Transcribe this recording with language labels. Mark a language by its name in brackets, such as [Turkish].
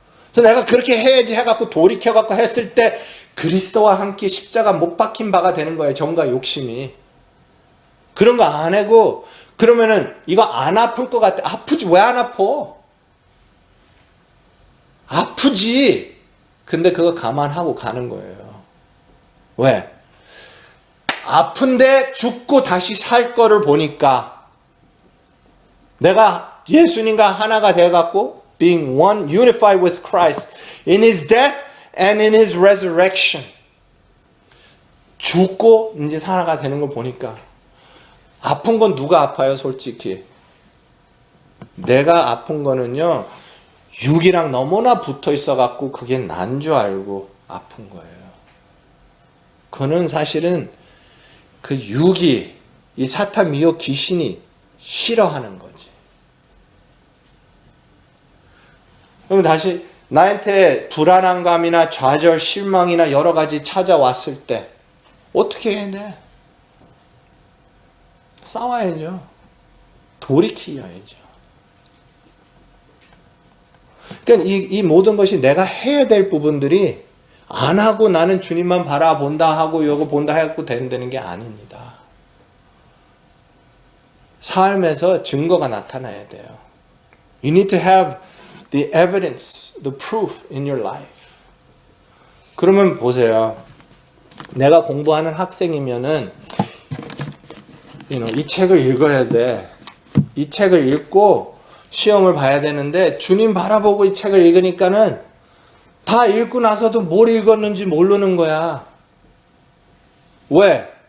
[Korean] 그래서 내가 그렇게 해야지 해갖고 돌이켜갖고 했을 때 그리스도와 함께 십자가 못 박힌 바가 되는 거예요. 정과 욕심이. 그런 거 안 하고 그러면은 이거 안 아플 것 같아. 아프지. 왜 안 아파? 아프지. 근데 그거 감안하고 가는 거예요. 왜? 아픈데 죽고 다시 살 거를 보니까 내가 예수님과 하나가 돼갖고 [English] being one, unified with Christ in His death and in His resurrection. [Korean] 죽고 이제 살아가 되는 걸 보니까 아픈 건 누가 아파요, 솔직히? 내가 아픈 거는요, 육이랑 너무나 붙어 있어갖고 그게 난 줄 알고 아픈 거예요. 그거는 사실은 그 육이, 이 사탄, 미혹, 귀신이 싫어하는 거지. 그럼 다시 나한테 불안함감이나 좌절, 실망이나 여러 가지 찾아왔을 때 어떻게 해야 돼? 싸워야죠. 돌이켜야죠. 그러니까 이 모든 것이 내가 해야 될 부분들이 안 하고 나는 주님만 바라본다 하고 요거 본다 해갖고 된다는 게 아닙니다. 삶에서 증거가 나타나야 돼요. [English] You need to have the evidence, the proof in your life. [Korean] 그러면 보세요. 내가 공부하는 학생이면은 이 책을 읽어야 돼. 이 책을 읽고 시험을 봐야 되는데 주님 바라보고 이 책을 읽으니까는 다 읽고 나서도 뭘 읽었는지 모르는 거야. 왜?